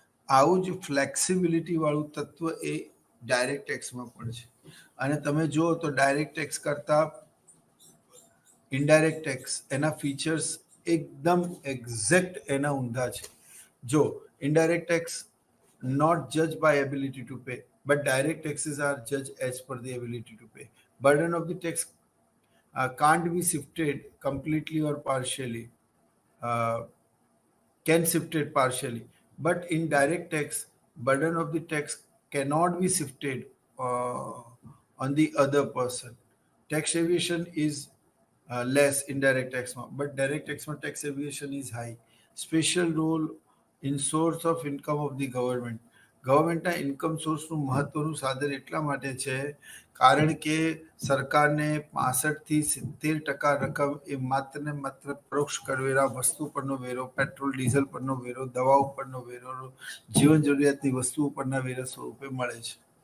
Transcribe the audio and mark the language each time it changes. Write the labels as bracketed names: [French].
[Gujarati] આવું જ ફ્લેક્સિબિલિટી વાળું તત્વ એ ડાયરેક્ટ ટેક્સમાં પણ છે. અને તમે જુઓ તો ડાયરેક્ટ ટેક્સ કરતા ઇનડાયરેક્ટ ટેક્સ, એના ફીચર્સ એકદમ એક્ઝેક્ટ એના ઊંધા છે. જો indirect tax [English] not judged by ability to pay, but direct taxes are judged as per the ability to pay. Burden of the tax can't be shifted completely or partially, can shifted partially, but in direct tax, burden of the tax cannot be shifted on the other person. Tax evasion is less in direct tax, but direct tax evasion is high. Special role in source of income of the government. [Gujarati] ગવર્મેન્ટના income સોર્સનું મહત્વનું સાધન એટલા માટે છે કારણ કે સરકારને 65% થી 70% રકમ એ માત્ર ને માત્ર પરોક્ષ કરવેરા, વસ્તુ પરનો વેરો, પેટ્રોલ ડીઝલ પરનો વેરો, દવાઓ પરનો વેરો, જીવન જરૂરિયાતની વસ્તુઓ પરના વેરા સ્વરૂપે મળે છે.